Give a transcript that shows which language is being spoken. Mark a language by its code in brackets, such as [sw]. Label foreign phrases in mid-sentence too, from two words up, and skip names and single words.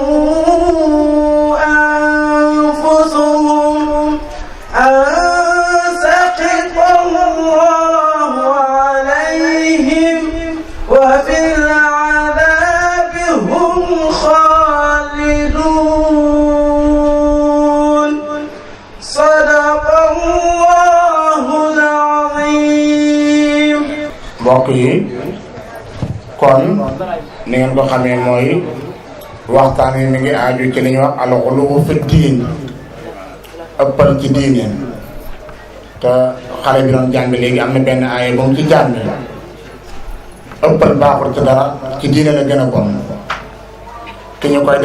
[ar] أنفسهم أن سخط الله عليهم وفي العذاب هم خالدون صدق الله العظيم [wo] mbokk yi kon ni ngeen ko xamee mooy waxtaan wi mi ngi aaju ci li ñuy wax [ar] الغلو في الدين [wo] ëppal ci diine te xale bi doon jàng léegi am na benn aaya bu mu ci jàng ëppal baaxul ci dara ci diine la gën a bon ki ñu koy